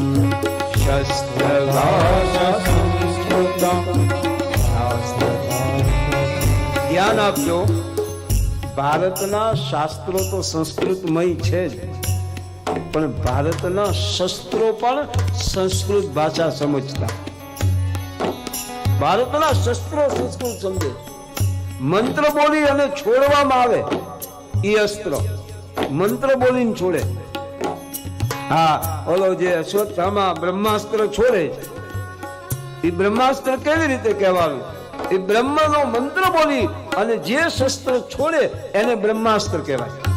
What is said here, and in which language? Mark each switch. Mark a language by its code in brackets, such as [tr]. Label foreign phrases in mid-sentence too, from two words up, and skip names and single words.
[sa] शस्त्र भाषा संस्कृतं [gu] શાસ્ત્ર ધ્યાન આપજો ભારતના શાસ્ત્રો તો સંસ્કૃતમય છે પણ ભારતના શસ્ત્રો પણ સંસ્કૃત ભાષા સમજતા ભારતના શસ્ત્રો સંસ્કૃત સમઝે મંત્ર બોલી અને છોડવામાં આવે ઈ અસ્ત્ર મંત્ર બોલીને છોડે હા ઓલો જે અશ્વત્થામા બ્રહ્માસ્ત્ર છોડે એ બ્રહ્માસ્ત્ર કેવી રીતે કહેવાનું એ બ્રહ્મનો મંત્ર બોલી અને જે શસ્ત્ર છોડે એને બ્રહ્માસ્ત્ર કહેવાય